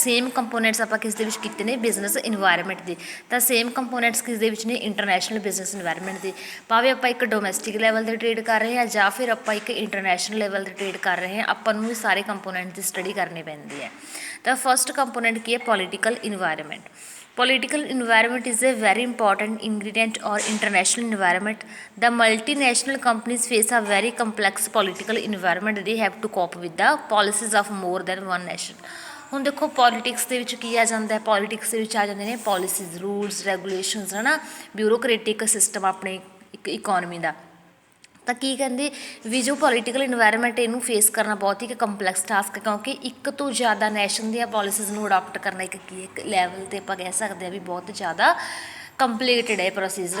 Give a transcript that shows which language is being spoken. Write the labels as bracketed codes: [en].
[pa] Same components ਆਪਾਂ ਕਿਸ ਦੇ ਵਿੱਚ ਕੀਤੇ ਨੇ, ਬਿਜ਼ਨਸ ਇਨਵਾਇਰਮੈਂਟ ਦੇ। ਤਾਂ ਸੇਮ ਕੰਪੋਨੈਂਟਸ ਕਿਸ ਦੇ ਵਿੱਚ ਨੇ, ਇੰਟਰਨੈਸ਼ਨਲ ਬਿਜ਼ਨਸ ਇਨਵਾਇਰਮੈਂਟ ਦੇ। ਭਾਵੇਂ ਆਪਾਂ ਇੱਕ ਡੋਮੈਸਟਿਕ ਲੈਵਲ 'ਤੇ ਟਰੇਡ ਕਰ ਰਹੇ ਹਾਂ ਜਾਂ ਫਿਰ ਆਪਾਂ ਇੱਕ ਇੰਟਰਨੈਸ਼ਨਲ ਲੈਵਲ 'ਤੇ ਟਰੇਡ ਕਰ ਰਹੇ ਹਾਂ, ਆਪਾਂ ਨੂੰ ਵੀ ਸਾਰੇ ਕੰਪੋਨੈਂਟ ਦੀ ਸਟੱਡੀ ਕਰਨੀ ਪੈਂਦੀ ਹੈ। ਤਾਂ ਫਸਟ ਕੰਪੋਨੈਂਟ ਕੀ ਹੈ, political environment. [en] Political environment is a very important ingredient or international environment. The multinational companies face a very complex political environment. They have to cope with the policies of more than one nation. [pa] ਹੁਣ ਦੇਖੋ politics ਦੇ ਵਿੱਚ ਕੀ ਆ ਜਾਂਦਾ, politics ਦੇ ਵਿੱਚ ਆ ਜਾਂਦੇ ਨੇ ਪੋਲਿਸੀਜ਼, ਰੂਲਸ, ਰੈਗੂਲੇਸ਼ਨਸ, ਹੈ ਨਾ, ਬਿਊਰੋਕ੍ਰੇਟਿਕ ਸਿਸਟਮ ਆਪਣੇ ਇੱਕ ਇਕੋਨਮੀ ਦਾ। ਤਾਂ ਕੀ ਕਹਿੰਦੇ ਵੀ ਜੋ ਪੋਲੀਟੀਕਲ ਇਨਵਾਇਰਮੈਂਟ, ਇਹਨੂੰ ਫੇਸ ਕਰਨਾ ਬਹੁਤ ਹੀ ਕੰਪਲੈਕਸ ਟਾਸਕ ਹੈ, ਕਿਉਂਕਿ ਇੱਕ ਤੋਂ ਜ਼ਿਆਦਾ ਨੈਸ਼ਨ ਦੀਆਂ ਪੋਲਿਸੀਜ਼ ਨੂੰ ਅਡੋਪਟ ਕਰਨਾ ਇੱਕ ਲੈਵਲ 'ਤੇ ਆਪਾਂ ਕਹਿ ਸਕਦੇ ਹਾਂ ਵੀ ਬਹੁਤ ਜ਼ਿਆਦਾ ਕੰਪਲੀਕੇਟਡ ਹੈ ਪ੍ਰੋਸੀਜਰ।